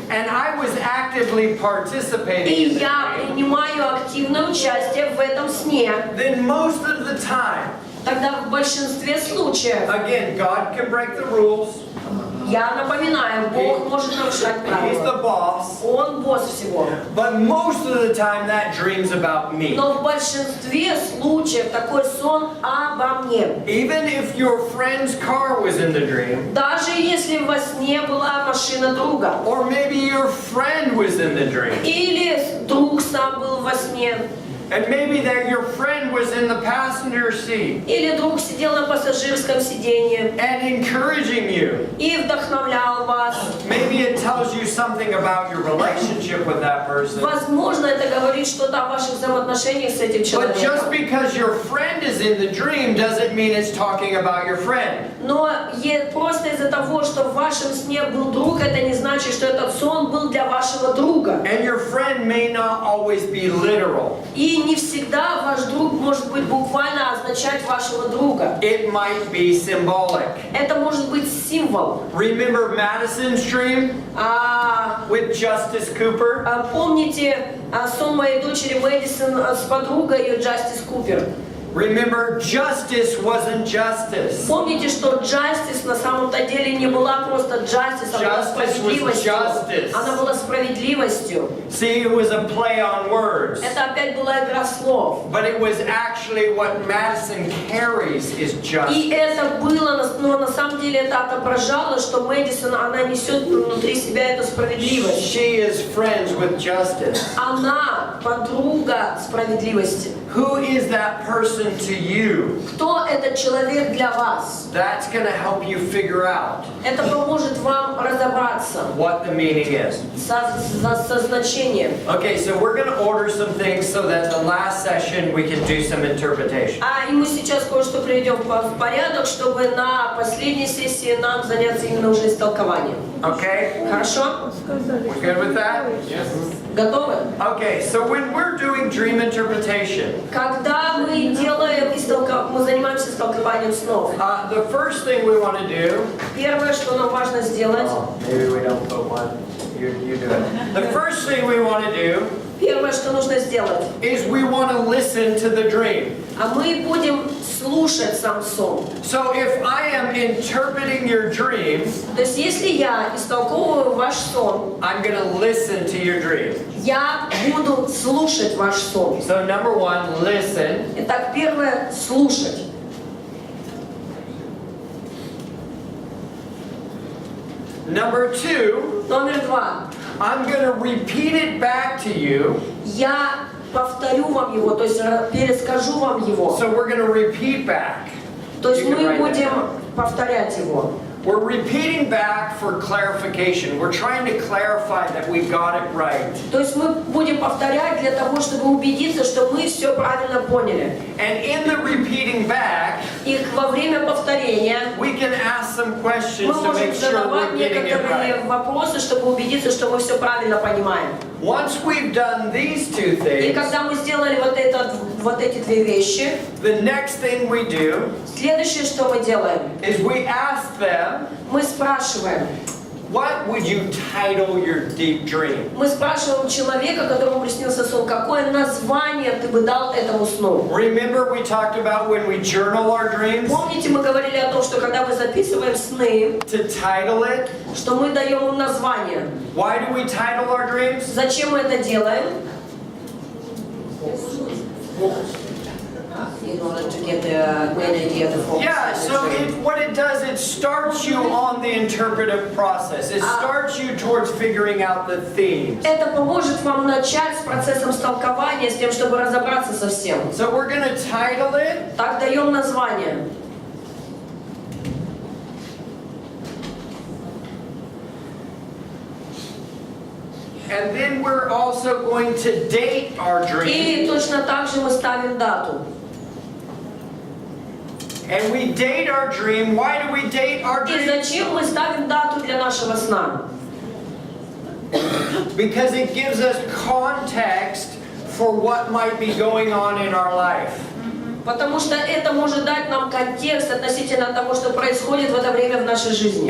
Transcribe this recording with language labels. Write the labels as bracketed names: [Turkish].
[English] and I was actively participating [Russian] и [English] in the [Russian] я [English] dream, [Russian] принимаю активное участие в этом сне, [English] then most of the time, [Russian] тогда в большинстве случаев, [English] again, God can break the rules. [Russian] я напоминаю, Бог может нарушать [English] He's the [Russian] правила. [English] boss. [Russian] Он босс всего. [English] But most of the time that dream's about me. [Russian] Но в большинстве случаев такой сон обо мне. [English] Even if your friend's car was in the dream, [Russian] Даже если во сне была машина друга, [English] or maybe your friend was in the dream, [Russian] или друг сам был во сне, [English] and maybe that your friend was in the passenger seat [Russian] или друг сидел на пассажирском сиденье [English] and encouraging you. [Russian] и вдохновлял вас. [English] Maybe it tells you something about your relationship with that person. [Russian] Возможно, это говорит что-то о ваших взаимоотношениях с этим [English] But just [Russian] человеком. [English] because your friend is in the dream doesn't mean it's talking about your friend. [Russian] Но просто из-за того, что в вашем сне был друг, это не значит, что этот сон был для вашего друга. [English] And your friend may not always be literal. [Russian] И не всегда ваш друг может быть буквально означать вашего друга. [English] It might be symbolic. [Russian] Это может быть символ. [English] Remember Madison's dream with Justice Cooper? [Russian] Помните сон моей дочери Мэдисон с подругой ее Джастис Купер? [English] Remember, justice wasn't justice. [Russian] Помните, что Justice на самом-то деле не была просто Justice, она была справедливостью. Она была справедливостью. [English] See, it was a play on words. [Russian] Это опять была игра слов. [English] But it was actually what Madison carries is [Russian] И [English] justice. [Russian] это было, но на самом деле это отображало, что Мэдисон, она несет внутри себя эту справедливость. [English] She is friends with justice. [Russian] Она подруга справедливости. [English] Who is that person to you? [Russian] Кто этот человек для вас? [English] That's going to help you figure out [Russian] Это поможет вам разобраться [English] what the meaning is. [Russian] со значением. [English] Okay, so we're going to order some things so that the last session we can do some interpretation. [Russian] И мы сейчас кое-что приведем в порядок, чтобы на последней сессии нам заняться именно уже истолкованием. [English] Okay? [Russian] Хорошо? [English] We're good with that? [Russian] Готовы? [English] Okay, so when we're doing dream interpretation, [Russian] Когда мы делаем мы занимаемся истолкованием снов, [English] the first thing we want to do, [Russian] первое, что нам важно сделать, [English] maybe we don't put one, you do it. The first thing we want to do [Russian] первое, что нужно сделать, [English] is we want to listen to the dream. [Russian] мы будем слушать сам сон. [English] So if I am interpreting your dream, [Russian] То есть, если я истолковываю ваш сон, [English] I'm going to listen to your dream. [Russian] я буду слушать ваш сон. [English] So number one, listen. [Russian] Итак, первое, слушать. [English] Number two, [Russian] Номер два. [English] I'm going to repeat it back to you. [Russian] Я повторю вам его, то есть перескажу вам его. [English] So we're going to repeat back. [Russian] То есть [English] You can [Russian] мы [English] write that [Russian] будем [English] down. [Russian] повторять его. [English] We're repeating back for clarification. We're trying to clarify that we got it right. [Russian] То есть мы будем повторять для того, чтобы убедиться, что мы все правильно поняли. [English] And in the repeating back, [Russian] И во время повторения [English] we can ask some questions [Russian] мы [English] to [Russian] можем [English] make sure [Russian] задавать [English] we're getting it [Russian] некоторые [English] right. [Russian] вопросы, чтобы убедиться, что мы все правильно понимаем. [English] Once we've done these two [Russian] И [English] things, [Russian] когда мы сделали вот эти две вещи, [English] the next thing we do [Russian] следующее, что мы делаем, [English] is we ask them, [Russian] мы спрашиваем, [English] what would you title your deep dream? [Russian] Мы спрашиваем человека, которому приснился сон, какое название ты бы дал этому сну? [English] Remember we talked about when we journal our dreams? [Russian] Помните, мы говорили о том, что когда мы записываем сны, [English] To title it. [Russian] что мы даем им название. [English] Why do we title our dreams? [Russian] Зачем мы это делаем? [English] In order to get the main idea, the focus. Yeah, so what it does, it starts you on the interpretive process. It starts you towards figuring out the themes. [Russian] Это поможет вам начать с процессом столкования, с тем, чтобы разобраться со всем. [English] So we're going to title it. [Russian] Так, даем название. [English] And then we're also going to date our dream. [Russian] И точно так же мы ставим дату. [English] And we date our dream. Why do we date our [Russian] И [English] dream? [Russian] зачем мы ставим дату для нашего сна? [English] Because it gives us context for what might be going on in our life. [Russian] Потому что это может дать нам контекст относительно того, что происходит в это время в нашей жизни.